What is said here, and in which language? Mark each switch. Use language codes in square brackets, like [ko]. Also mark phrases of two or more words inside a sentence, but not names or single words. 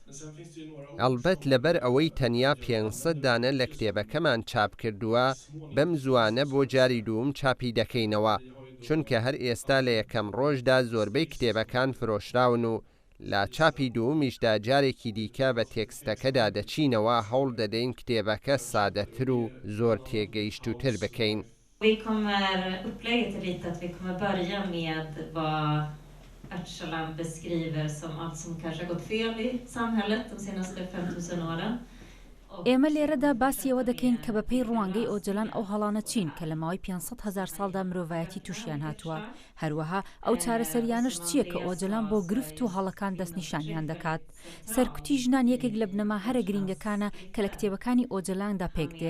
[ckb] ئەلبەت لەبەر ئەوەی تەنیا 500 دانە لە کتێبەکەمان چاپ کردووە، بەم زوانە بۆ جاری دووم چاپی دەکەینەوە، چونکە هەر ئێستا لە یەکەم ڕۆژدا زۆربەی کتێبەکان فرۆشراون و لا چاپی دوومیشدا جارێکی دیکە بە تێکستەکەدا دەچینەوە هەوڵ دەدەین کتێبەکە سادەتر و زۆر تێگەیشتوتر بکەین. [sv] Upplägget är lite att vi kommer börja med vad Öcalan beskriver som allt som kanske har gått fel i samhället de senaste 5000 åren. [ckb] ئێمە لێرەدا باسیەوە دەکەین کە بەپێی ڕوانگەی ئۆجەلان ئەو هەڵانە چین کە لە ماوەی 500,000 ساڵدا مرۆڤایەتی تووشیان هاتووە. هەروەها ئەو چارەسەریانش چییە کە ئۆجەلان بۆ گرفت و هەڵەکان دەستنیشانیان دەکات. سەرکوتی ژنان یەکێک لە بنەما هەرە گرنگەکانە کە لە کتێبەکانی ئۆجەلاندا پێک دێ.